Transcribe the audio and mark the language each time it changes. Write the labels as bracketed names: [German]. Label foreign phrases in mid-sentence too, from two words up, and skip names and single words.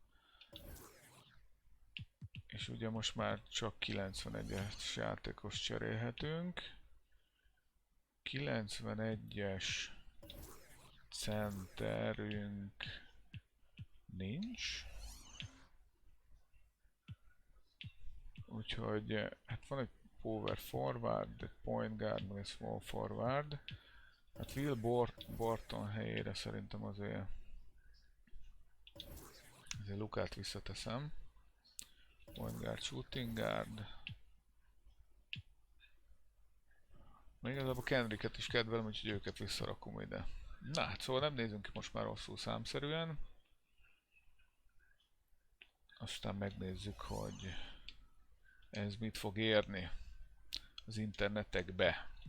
[Hungarian] És ugye most már csak 91-es játékos cserélhetünk. 91-es centerünk nincs. Úgyhogy hát van egy [English] power forward, [Hungarian] egy [English] point guard, [Hungarian] meg egy [English] small forward. [Hungarian] Hát Will Borton helyére szerintem azért Lukát visszateszem. [English] Point guard, shooting guard. [Hungarian] Még igazából Kendricket is kedvelem, úgyhogy őket visszarakom ide. Na hát szóval nem nézünk ki most már rosszul számszerűen. Aztán megnézzük, hogy ez mit fog érni az internetekbe.